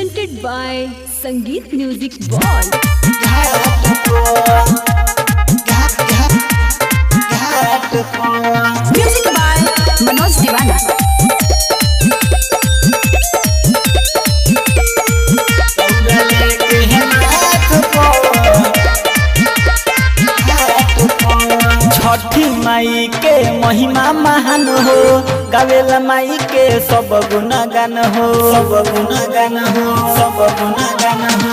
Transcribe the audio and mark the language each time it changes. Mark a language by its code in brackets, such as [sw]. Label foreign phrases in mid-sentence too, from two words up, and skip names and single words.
[en] Presented by Sangeet Music Ball. Music by Manoj Diwana. [bho] छठी माई के महिमा महान हो, गावेला माई के सब गुणगान हो, सब गुणगान हो, सब गुणगान हो।